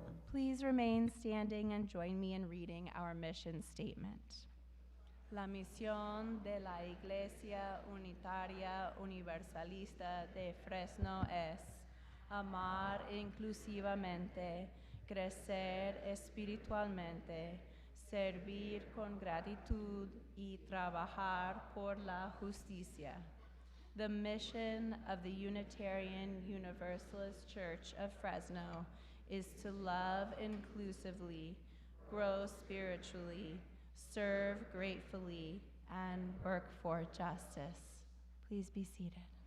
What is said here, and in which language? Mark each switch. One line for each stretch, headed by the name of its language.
English: Please remain standing and join me in reading our mission statement.
Spanish: La misión de la Iglesia Unitaria Universalista de Fresno es amar inclusivamente, crecer espiritualmente, servir con gratitud y trabajar por la justicia.
English: The mission of the Unitarian Universalist Church of Fresno is to love inclusively, grow spiritually, serve gratefully, and work for justice. Please be seated.